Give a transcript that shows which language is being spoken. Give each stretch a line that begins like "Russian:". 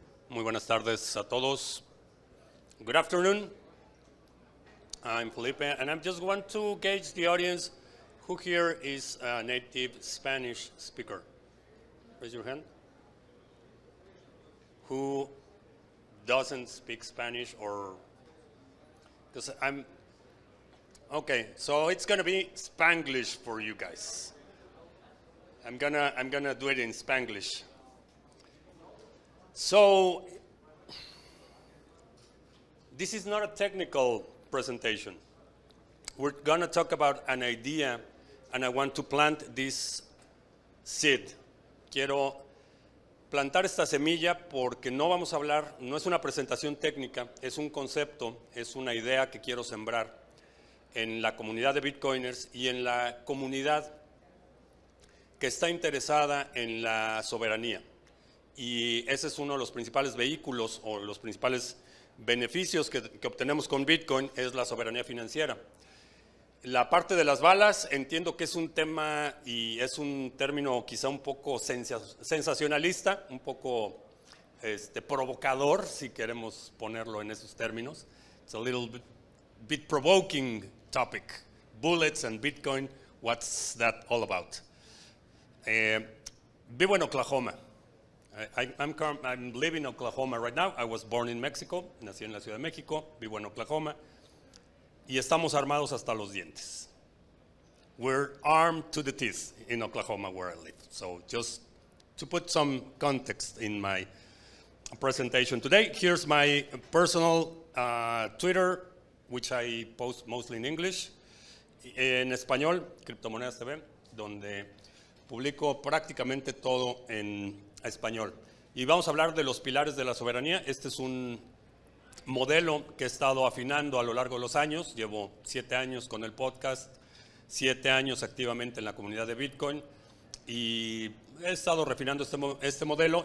Spanish: Muy buenas tardes a todos.
English: Good afternoon. I'm Felipe, and I just want to gauge the audience. Who here is a native Spanish speaker? Raise your hand. Who doesn't speak Spanish or... Because I'm... Okay, so it's going to be Spanglish for you guys. I'm gonna do it in Spanglish. So, this is not a technical presentation. We're gonna talk about an idea, and I want to plant this seed.
Spanish: Quiero plantar esta semilla porque no vamos a hablar, no es una presentación técnica, es un concepto, es una idea que quiero sembrar en la comunidad de Bitcoiners y en la comunidad que está interesada en la soberanía. Y ese es uno de los principales vehículos o los principales beneficios que obtenemos con Bitcoin, es la soberanía financiera. La parte de las balas, entiendo que es un tema y es un término quizá un poco sensacionalista, un poco provocador, si queremos ponerlo en esos términos.
English: It's a little bit provoking topic. Bullets and Bitcoin, what's that all about?
Spanish: Vivo en Oklahoma.
English: I'm living in Oklahoma right now. I was born in Mexico,
Spanish: nací en la Ciudad de México, vivo en Oklahoma, y estamos armados hasta los dientes.
English: We're armed to the teeth in Oklahoma where I live. So just to put some context in my presentation today, here's my personal Twitter, which I post mostly in English.
Spanish: En español, Criptomonedas TV, donde publico prácticamente todo en español. Y vamos a hablar de los pilares de la soberanía. Este es un modelo que he estado afinando a lo largo de los años. Llevo 7 años con el podcast, 7 años activamente en la comunidad de Bitcoin y he estado refinando este modelo.